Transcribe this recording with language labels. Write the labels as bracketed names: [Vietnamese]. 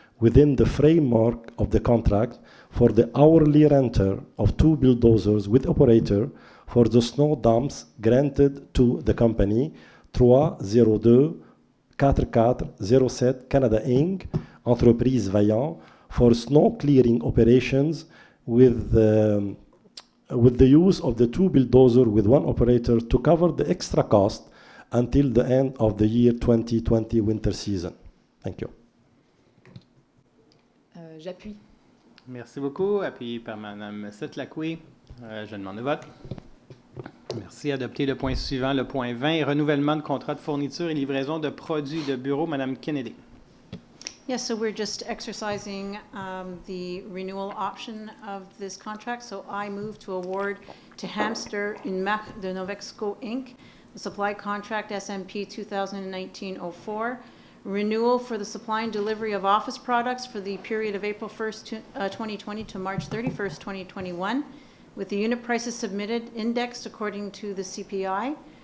[English] within the framework of the contract for the hourly renter of 2 bulldozers with operator for the snow dumps granted to the company 302 4407 Canada Inc., Entreprise Vaillant, for snow clearing operations with the use of the 2 bulldozers with 1 operator to cover the extra cost until the end of the year 2020 winter season. Thank you. [French] J'appuie. Merci beaucoup. Appuyé par Mme Setlakoué. Je demande le vote. Merci. Adopter le point suivant, le point 20, renouvellement de contrat de fourniture et livraison de produits de bureau. Mme Kennedy. [English] Yes, so we're just exercising the renewal option of this contract. So I move to award to Hamster Une Marque de Novexco Inc., the supply contract SMP 2019-04, renewal for the supply and delivery of office products for the period of April 1st, 2020 to March 31st, 2021, with the unit prices submitted indexed according to the CPI,